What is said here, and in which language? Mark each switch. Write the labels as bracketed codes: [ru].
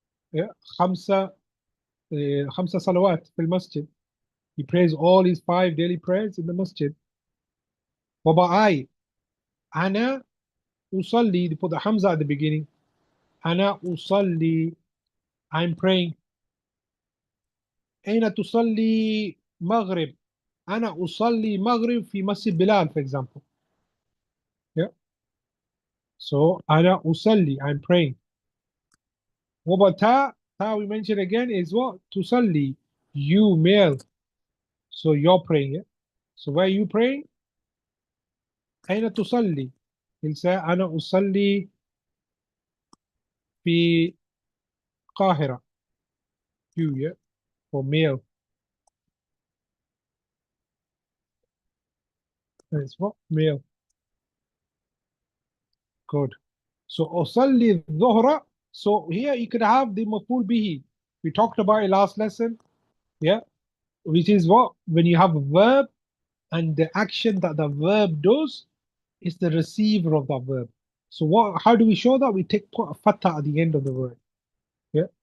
[ar] Yeah, khamsa, khamsa salawat fil masjid. [en] He prays all his 5 daily prayers in the masjid. What about I? [ar] Ana usalli. [en] They put the hamza at the beginning. [ar] Ana usalli. [en] I'm praying. [ar] أين تصلي مغرب؟ أنا أصلي مغرب في مسجد بلال, [en] for example. Yeah. So [ar] أنا أصلي, [en] I'm praying. What about ta? Ta we mentioned again is what? تصلي, you male. So you're praying. Yeah? So where are you praying? [ar] أين تصلي? [en] He'll say [ar] أنا أصلي في القاهرة. [en] You, yeah, for male. That's what? Male. Good. [ar] So أصلي الظهر. [en] So here you could have the مفعول به. We talked about it last lesson. Yeah. Which is what? When you have a verb and the action that the verb does is the receiver of that verb. So what? How do we show that? We put a fatha at the end of the word. Yeah.